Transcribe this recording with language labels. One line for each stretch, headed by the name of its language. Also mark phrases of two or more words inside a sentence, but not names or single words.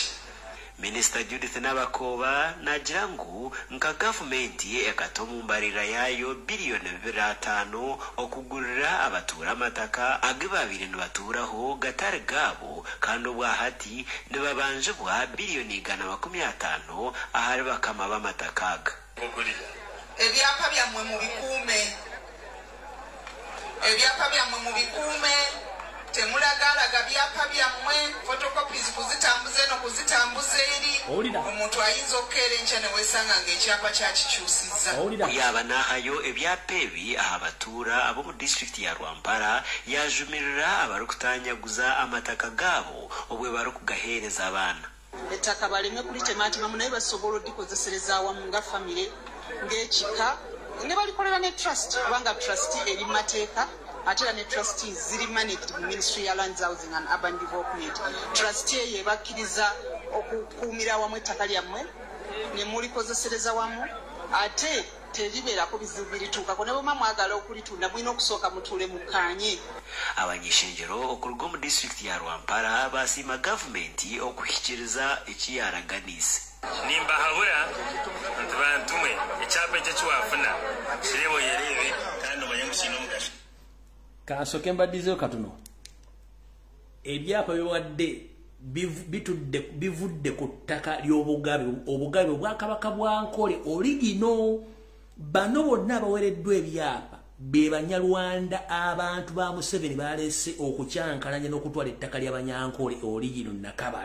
Nyankole: Minister Judith Nabakoba nagira ngu nka gavumenti ekatomumbarira yayo biliyoni 5 okugurira abatura amataka agibabire nibaturaho gatare gabo kandi obwahati nibabanjibwa biliyoni 150 ahari bakama b'amatakaga.
Ganda: Ebyapa byammwe mu bikuume temulagalaga byapa byammwe photocopies kuzitambuze no kuzitambuza eri omuntu ayinza okukeera enkya ne wesanga ng'ekyapa kyakikyusizza.
Nyankole: Kuyaba n'ahayo ebyapa ebi abatuura ab'omu disitulikiti ya Rwampara yajumirira abarikutanyaguza amataka gaabo obwe barikugaheereza abaana.
Ganda: Ettaka baleme kulitemaatemamu naye basobola oddikozesereza awamu nga famire ng'ekika ne balikolera ne trust kubanga trust eri mu mateeka atera ne trustees ziri managed mu Ministry ya
English: Lands Housing and Urban Development.
Ganda: Trustee ye bakkiriza okukuumira awamu ettaka lyammwe ne mulikozesereza wamu ate teribeerako bizibu birituukako ne bwema mwagala okulitunda mulina okusooka mutuule mukkaanye.
Nyankole: Abanyeshenjero okuruga mu disitulikiti ya Rwampara basiima gavumenti okuhikiriza ekiyaraganise. Nimbahabura nti bantumwe ekyapa ekyo kiwafuna kirebo yerebe kandi omanye musino omugasho.
Ganda: Kasoke mbaddizeyo katono. Ebyapa biwadde bivudde ku ttaka ly'obugabe obugabe Obwakabaka bwa Nkole origino. Bano bonna abawereddwa ebyapa be Banyarwanda abantu ba Museveni baleese okukyankalanya n'okutwala ettaka ly'Abanyankole origino Nakabala.